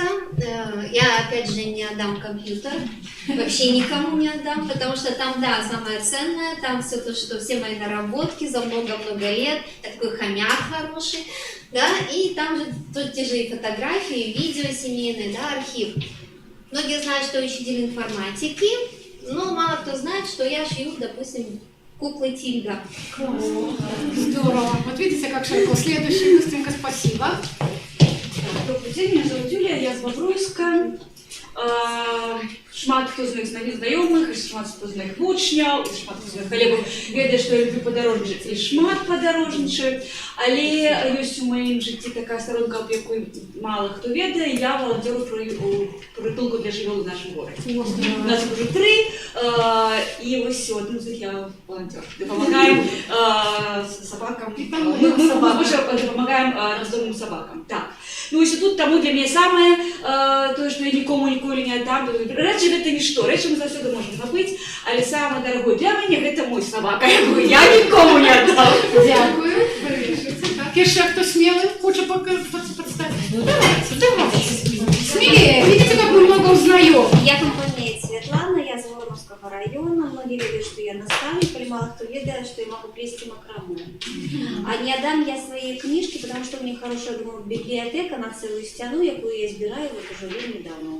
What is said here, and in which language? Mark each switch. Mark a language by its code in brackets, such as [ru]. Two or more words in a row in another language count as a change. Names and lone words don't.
[ru] Я опять же не отдам компьютер, вообще никому не отдам, потому что там, да, самое ценное, там все то, что все мои наработки за много-много лет, такой хомяк хороший, да, и там же тут те же и фотографии, и видео семейные, да, архив. Многие знают, что я учитель информатики, но мало кто знает, что я шью, допустим, куклы Тильга. Классно. Здорово. Вот видите, как широко. Следующий, быстренько, спасибо. Добрый день, меня зовут Юлия, я з Бобруйська. [be] Шмат хто з них знайомих, шмат хто з них вучняў, шмат хто з них калегаў ведае, што я люблю падарожнічаць і шмат падарожнічаю, але ёсць у маім жыцці такая сторонка, аб якой мала хто ведае, я валанцёру прытулку для жывёл у нашым горадзе. У нас іх уже 3, і вось адным з іх я валанцёр. Дапамагаем сабакам, мы дапамагаем раздомным сабакам. Так. Ну, ось тут таму для мяне самае тое, што я нікому ніколі не аддам. Рэчы гэта нішто, рэчы мы заўсёды можам набыць, але самае дарагое для мяне гэта мой сабака, якую я нікому не аддам. Дякую. [ru] Так, еще кто смелый? Хочет подставить? Давайте. Смелее. Видите, как мы много узнаем? Я компания Светлана, я из Воромовского района. Многие видят, что я наставник, или мало кто ведает, что я могу плести макраме. А не отдам я свои книжки, потому что у меня хорошая, думаю, библиотека на целую стену, якую я избираю вот уже недавно.